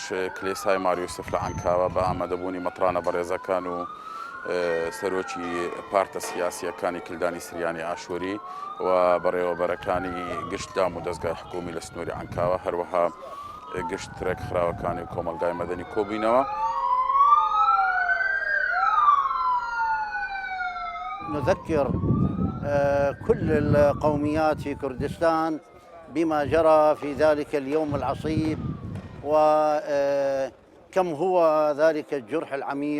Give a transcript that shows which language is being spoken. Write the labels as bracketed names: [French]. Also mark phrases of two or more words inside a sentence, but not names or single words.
[Central Kurdish] کلێسای ماریۆسف لە عەنکاوە بە ئامادەبوونی مەترانە بەڕێزەکان و سەرۆکی پارتە سیاسیەکانی کلدانی سریانی ئاشووری و بەڕێوەبەرەکانی گشت دام و دەستگای حکومی لە سنووری عەنکاوە هەروەها گشت ترێک خراوەکانی کۆمەلگای مەدەنی کۆبوونەوە. [Arabic] نذكر كل القوميات في كردستان بما جرى في ذلك اليوم العصيب وكم هو ذلك الجرح العميق.